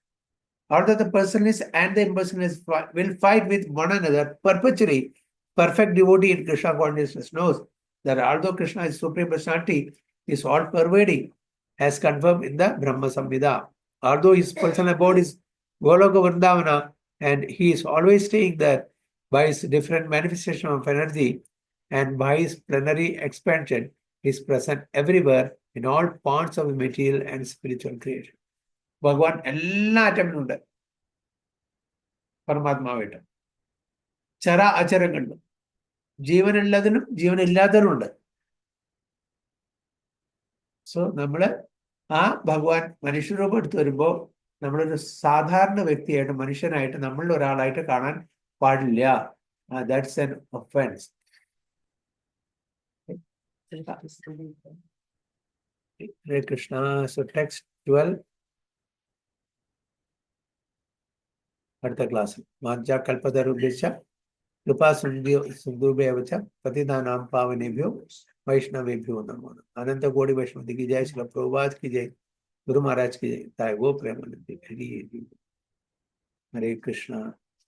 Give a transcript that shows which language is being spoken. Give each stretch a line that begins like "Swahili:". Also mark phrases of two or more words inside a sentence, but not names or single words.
English: Although the personalist and the impersonalist will fight with one another perpetually, perfect devotee in Krishna consciousness knows that although Krishna is Supreme Personality, is all pervading, as confirmed in the Brahma Samhita. Although his personal abode is Goloka Vrindavana, And he is always saying that by his different manifestation of energy and by his plenary expansion, he is present everywhere in all parts of the material and spiritual creation.
Malayalam: ഭഗവാൻ എല്ലാ ആറ്റമിലും ഉണ്ട്, പരമാത്മാവായിട്ട്. ചര അചരങ്ങളിലും ജീവനുള്ളതിനും ജീവനില്ലാത്തതിനും ഉണ്ട്. സോ നമ്മള് ആ ഭഗവാൻ മനുഷ്യരൂപം എടുത്ത് വരുമ്പോൾ നമ്മളൊരു സാധാരണ വ്യക്തിയായിട്ട്, മനുഷ്യനായിട്ട്, നമ്മളിൽ ഒരാളായിട്ട് കാണാൻ പാടില്ല.
English: That's an offence.
Sanskrit: ഹരേ കൃഷ്ണ.
Malayalam: സോ ടെക്സ്റ്റ് 12 അടുത്ത ക്ലാസ്സിൽ.
Sanskrit: വാഞ്ചാ കൽപതരുഭ്യശ്ച കൃപാ സിന്ധുഭ്യവ ച പതിതാനാം പാവനേഭ്യോ वैष्णवेभ्यो नमो नमः.
Hindi: अनंत कोटि वैष्णव की जय, श्री प्रभुपाद की जय, गुरु महाराज की जय, ताय वो प्रेमानंद। हरे कृष्णा.